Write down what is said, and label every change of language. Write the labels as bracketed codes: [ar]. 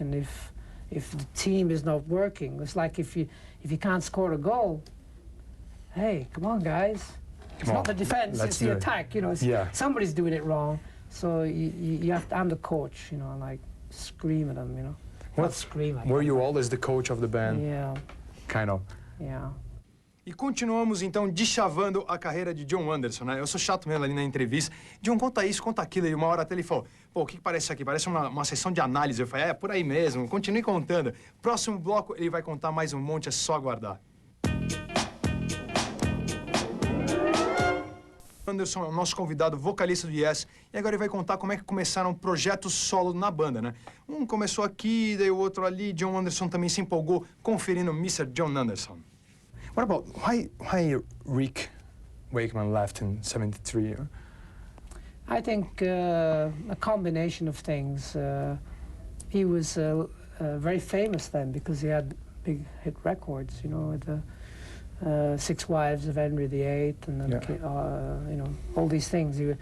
[en] And if the team is not working, it's like if you can't score a goal, hey, come on, guys. It's not the defense, it's the attack. You know, somebody's doing it wrong. So you have to, I'm the coach, you know, and like scream at them, you know. Not scream at them. Were you always the coach of the band? Yeah. Kind of. Yeah. [pt] E continuamos, então, deschavando a carreira de John Anderson, né? Eu sou chato mesmo ali na entrevista. John, conta isso, conta aquilo. E uma hora até ele falou, pô, o que parece isso aqui? Parece uma sessão de análise. Eu falei, por aí mesmo. Continue contando. Próximo bloco, ele vai contar mais um monte, é só aguardar. Anderson é o nosso convidado, vocalista do Yes, e agora ele vai contar como é que começaram projetos solo na banda, né? Um começou aqui, daí o outro ali. John Anderson também se empolgou conferindo Mr. John Anderson. [en] What about why Rick Wakeman left in '73? I think a combination of things. He was very famous then because he had big hit records, you know, with the 6 Wives of Henry VIII, and then, you know, all these things.